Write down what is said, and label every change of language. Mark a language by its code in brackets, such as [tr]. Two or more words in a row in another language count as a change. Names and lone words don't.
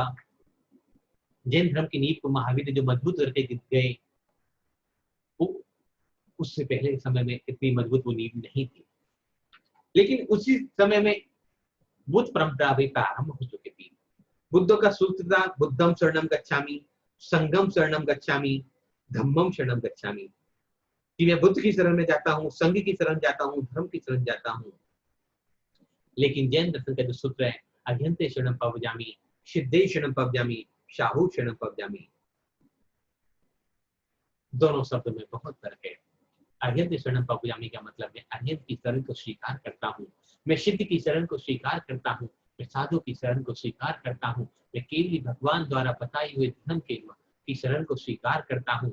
[hi] जैन धर्म की नींव को महावीर ने जो मजबूत करके गए, वो उससे पहले के समय में इतनी मजबूत वो नींव नहीं थी। लेकिन उसी समय में बुद्ध परंपरा भी प्रारंभ हो चुकी थी। बुद्धों का सूत्र था [pi] बुद्धम शरणम गच्छामि, संघम शरणम गच्छामि, धम्मम शरणम गच्छामि। [hi] कि मैं बुद्ध की शरण में जाता हूँ, संघ की शरण जाता हूँ, धर्म की शरण जाता हूँ। लेकिन जैन दर्शन का जो सूत्र है [pra] अरिहंते शरणम पवव्यामि, सिद्धे शरणम पवव्यामि, शाहु शरणम पवव्यामि, [hi] दोनों शब्दों में बहुत फर्क है। [pra] अरिहंते शरणम पवव्यामि [hi] का मतलब है अरिहंत की शरण को स्वीकार करता हूँ, मैं सिद्ध की शरण को स्वीकार करता हूँ, मैं साधु की शरण को स्वीकार करता हूँ, मैं केवली भगवान द्वारा बताए हुए धर्म की शरण को स्वीकार करता हूँ।